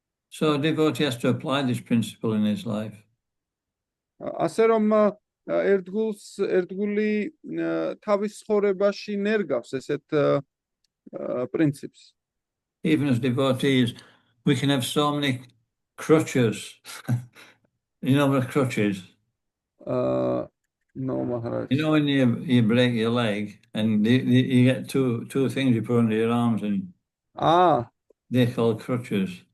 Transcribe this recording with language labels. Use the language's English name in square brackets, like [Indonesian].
[English] So a devotee has to apply this principle in his life. [Georgian] ასე რომ ერთგული თავის ცხოვრებაში ნერგავს ესეთ პრინციპს. [English] Even as devotees, we can have so many crutches. You know what a crutch is? No, Maharaj. When you break your leg and you get two things you put under your arms, and they're called crutches.